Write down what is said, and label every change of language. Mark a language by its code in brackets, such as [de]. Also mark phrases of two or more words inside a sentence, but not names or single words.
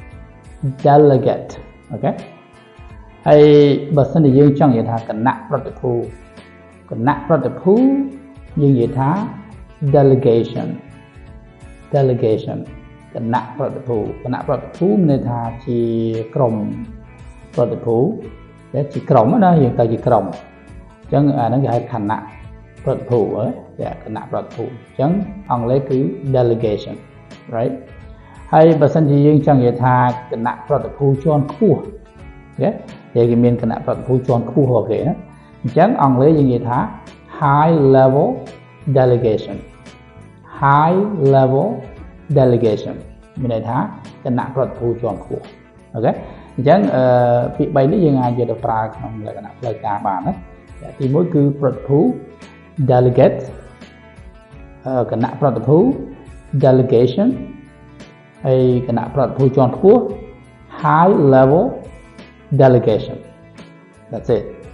[km] អូខេហើយបើសិនជាយើងចង់និយាយថាគណៈប្រតិភូយើងនិយាយថា delegation គណៈប្រតិភូមានន័យ ថាជាក្រុមប្រតិភូដែលជាក្រុមណាយើងទៅជាក្រុមអញ្ចឹងអាហ្នឹងគេហៅគណៈប្រតិភូគណៈប្រតិភូអញ្ចឹងអង់គ្លេសគឺ [en] delegation right [km] ហើយបើសិនជាយើងចង់និយាយថាគណៈប្រតិភូជាន់ខ្ពស់គេមានគណៈប្រតិភូជាន់ខ្ពស់របស់គេណាអញ្ចឹងអង់គ្លេសយើងនិយាយថា [en] high level delegation [km] មានន័យថាគណៈប្រតិភូជាន់ខ្ពស់អូខេអញ្ចឹងពាក្យ3នេះយើងអាចយកទៅប្រើក្នុងលក្ខណៈផ្លូវការបានណាទី1គឺប្រតិភូ delegate គណៈប្រតិភូ delegation ហើយគណៈប្រតិភូជាន់ខ្ពស់ [en] high level delegation that's it